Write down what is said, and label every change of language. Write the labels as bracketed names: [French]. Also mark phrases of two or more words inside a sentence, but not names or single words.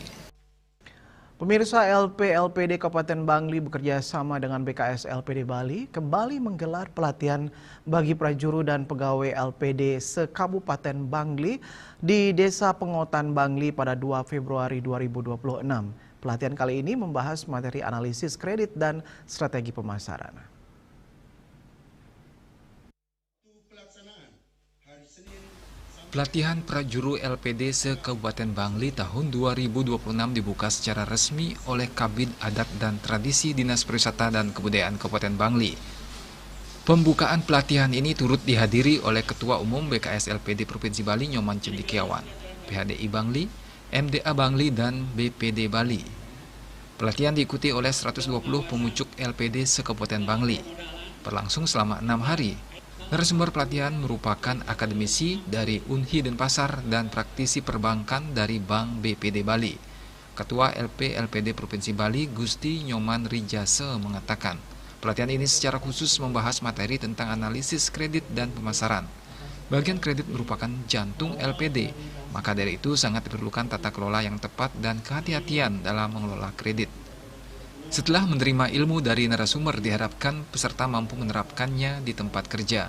[Indonesian] Pemirsa, LPD Kabupaten Bangli bekerja sama dengan BKS LPD Bali kembali menggelar pelatihan bagi prajuru dan pegawai LPD se-Kabupaten Bangli di Desa Pengotan Bangli pada 2 Februari 2026. Pelatihan kali ini membahas materi analisis kredit dan strategi pemasaran. Pelatihan prajuru LPD se-Kabupaten Bangli tahun 2026 dibuka secara resmi oleh Kabid Adat dan Tradisi Dinas Pariwisata dan Kebudayaan Kabupaten Bangli. Pembukaan pelatihan ini turut dihadiri oleh Ketua Umum BKS LPD Provinsi Bali Nyoman Cendekiawan, PHDI Bangli, MDA Bangli, dan BPD Bali. Pelatihan diikuti oleh 120 pemucuk LPD se-Kabupaten Bangli. Berlangsung selama 6 hari. Narasumber pelatihan merupakan akademisi dari Unhi Denpasar dan praktisi perbankan dari Bank BPD Bali. Ketua LPD Provinsi Bali Gusti Nyoman Rijase mengatakan, pelatihan ini secara khusus membahas materi tentang analisis kredit dan pemasaran. Bagian kredit merupakan jantung LPD, maka dari itu sangat diperlukan tata kelola yang tepat dan kehati-hatian dalam mengelola kredit. Setelah menerima ilmu dari narasumber, diharapkan peserta mampu menerapkannya di tempat kerja.